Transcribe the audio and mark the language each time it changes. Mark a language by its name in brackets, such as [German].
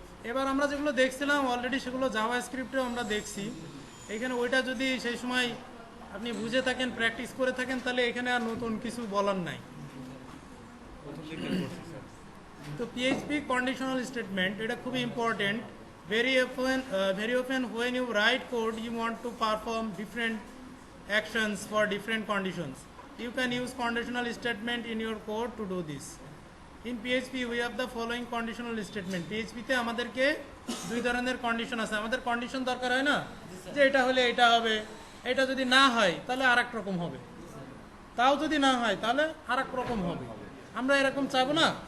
[Bangla] এবার আমরা যেগুলো দেখছিলাম অলরেডি সেগুলো জাভা স্ক্রিপ্টেও আমরা দেখছি। এখানে ওইটা যদি সেই সময় আপনি বুঝে থাকেন, প্র্যাকটিস করে থাকেন, তাহলে এখানে আর নতুন কিছু বলার নাই। তো পিএইচপি কন্ডিশনাল স্টেটমেন্ট এটা খুবই important. [English] very often when you write code you want to perform different actions for different conditions. You can use conditional statement in your code to do this. In PHP we have the following conditional statement. [Bangla] PHP তে আমাদেরকে দুই ধরনের condition আছে। আমাদের condition দরকার হয় না যে এটা হলে এটা হবে, এটা যদি না হয় তাহলে আরেক রকম হবে, তাও যদি না হয় তাহলে আরেক রকম হবে, আমরা এরকম চাবো না।